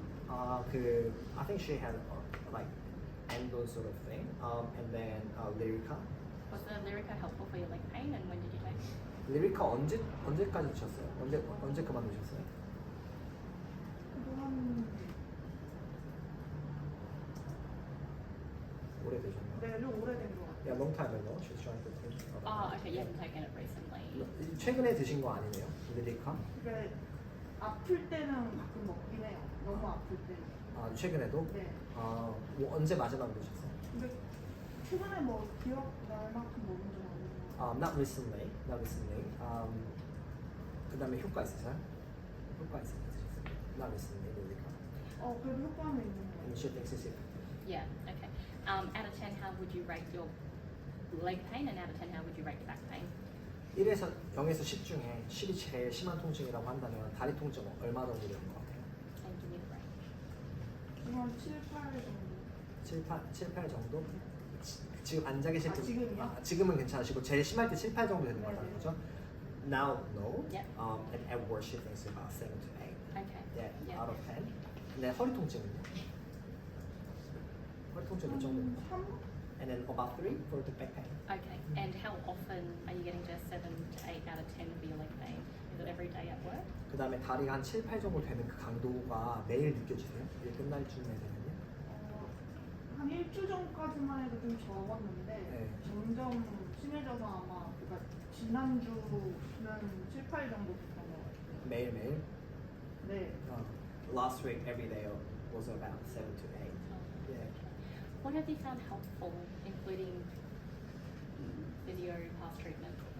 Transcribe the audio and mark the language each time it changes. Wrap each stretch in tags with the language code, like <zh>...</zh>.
<en>I think she had like endon sort of thing, and then Lyrica. Was the Lyrica helpful for your leg pain and when did you take it?</en> <ko>Lyrica 언제까지 드셨어요? 언제 그만두셨어요? 그동안 오래되셨나요? 네, 좀 오래된 것 같아요.</ko> <en>Yeah, long time ago. She's trying to think. Oh, okay. You haven't taken it recently.</en> <ko>최근에 드신 거 아니네요? Lyrica? 그게 아플 때는 가끔 먹긴 해요. 너무 아플 때는. 아, 최근에도? 네. 뭐 언제 마지막으로 드셨어요? 근데 최근에 뭐 기억날 만큼 먹은 적 없는 것 같아요.</ko> <en>Not recently. Not recently.</en> <ko>그 다음에 효과 있으세요? 효과 있으세요?</ko> <en>Not recently.</en> <ko>그러니까. 그래도 효과는 있는 것</ko> <en>And</en> <ko>같아요.</ko> <en>she thinks it's effective. Yeah, okay. Out of 10, how would you rate your leg pain, and out of 10, how would you rate your back pain?</en> <ko>1에서 0에서 10 중에 10이 제일 심한 통증이라고 한다면 다리 통증 얼마 정도 되는 것 같아요?</ko> <en>And give me the range.</en> <ko>지금 7, 8 정도. 7, 8 정도? 지금 앉아 계실 때 지금이요? 지금은 괜찮으시고 제일 심할 때 7, 8 정도 되는 거라는 네. 거죠?</ko> <en>Now, no. Yep. And at worst, she thinks about 7 to 8. Okay. Yeah, out of 10.</en> <ko>근데 허리 통증은요? 허리 통증 몇 정도? 3?</ko> <en>And then about 3 for the back pain. Okay. And how often are you getting to 7 to 8 out of 10 for your leg pain? Is it every day at work?</en> <ko>그 다음에 다리가 한 7, 8 정도 되는 그 강도가 매일 느껴지세요? 일 끝날 쯤에 되면요? 한 일주 전까지만 해도 좀 적었는데 네. 점점 심해져서 아마 그러니까 지난주는 7, 8 정도 됐던 것 같아요. 매일매일? 네.</ko> <en>Last week, every day was about 7 to 8. Yeah. What have you found helpful, including physio, past treatment?</en>